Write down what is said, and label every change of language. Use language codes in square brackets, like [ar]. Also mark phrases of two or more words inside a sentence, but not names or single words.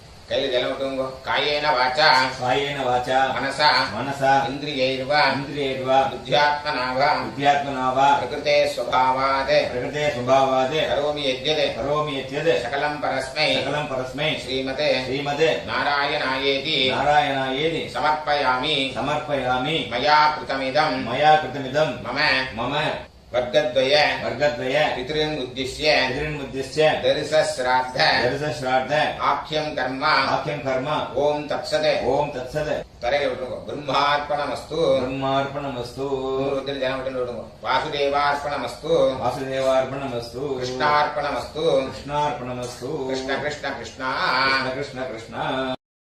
[ta] கையில ஜலம் விட்டுங்கோ. [sa] कायेन वाचा कायेन वाचा மனசா मनसा இந்திரியைர்வ इन्द्रियैर्वा புத்தியாத்மனாவ बुद्ध्यात्मना वा प्रकृते स्वभावात् प्रकृते स्वभावात् करोमि यद्यत् करोमि यद्यत् सकलं परस्मै सकलं परस्मै ஸ்ரீமதே श्रीमते நாராயணாயேதி नारायणायेति சமர்ப்பயாமி समर्पयामि मया कृतमिदं मया कृतमिदं மம मम வர்க்கத்வய वर्गद्वय पितॄन् उद्दिश्य पितॄन्मुद्दिश्य தரிசஸ்ராத்த दर्शश्राद्ध आख्यं कर्म आख्यं कर्म ओं तत्सत् ओम तत्सत् [ta] தரையில விட்டுருங்க. பிரம்மார்ப்பணமஸ்து [sa] ब्रह्मार्पणमस्तु [ta] ஜனம் விட்டு விடுங்க. வாசுதேவார்ப்பணமஸ்து [sa] वासुदेवार्पणमस्तु கிருஷ்ணார்ப்பணமஸ்து कृष्णार्पणमस्तु कृष्ण कृष्ण कृष्णा कृष्ण कृष्ण कृष्ण